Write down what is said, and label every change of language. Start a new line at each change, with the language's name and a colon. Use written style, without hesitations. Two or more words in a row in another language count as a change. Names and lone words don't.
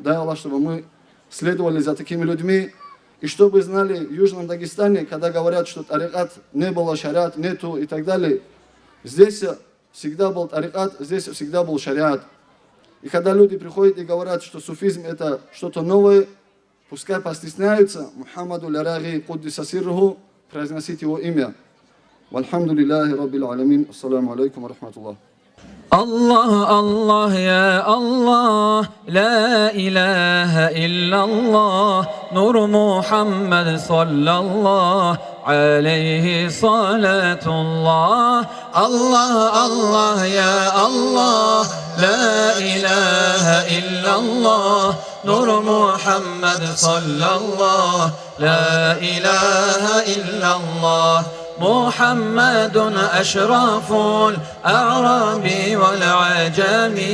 Russian: Дай Аллах, чтобы мы следовали за такими людьми, и чтобы знали в Южном Дагестане, когда говорят, что тарикат не было, шариат нету и так далее, здесь всегда был тарикат, здесь всегда был шариат. И когда люди приходят и говорят, что суфизм это что-то новое, пускай постесняются Мухаммаду аль-Араги
Arabic: قدس سره
Russian: произносить его имя.
Arabic: والحمد لله رب العالمين السلام عليكم و رحمة الله. الله الله يا الله لا إله إلا الله نور محمد صلى الله عليه صلاة الله الله الله يا الله لا إله إلا الله نور محمد صلى الله لا إله إلا الله محمد أشرف الأعراب والعجم